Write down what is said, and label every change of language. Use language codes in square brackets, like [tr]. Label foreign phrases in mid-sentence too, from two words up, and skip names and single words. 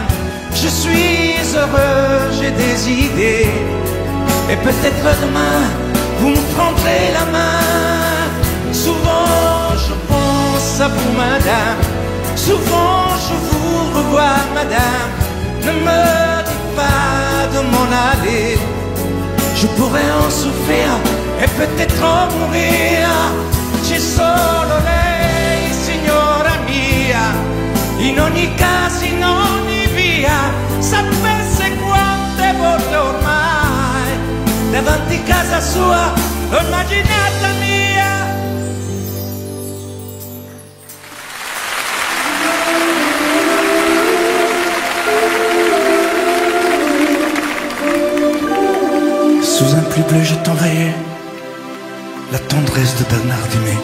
[fr] Je suis heureux, j'ai des idées, et peut-être demain vous me prendrez la main. Souvent je pense à vous, madame. Souvent je vous revois, madame. Ne me dites pas de m'en aller, je pourrais en souffrir et peut-être en mourir. [it] Ci solo lei, signora mia, in ogni caso, in ogni via. Sapesse quante volte ormai davanti casa sua l'ho immaginata mia. [fr] Sous un pluie bleu je t'envoyais la tendresse de Bernard Dimet.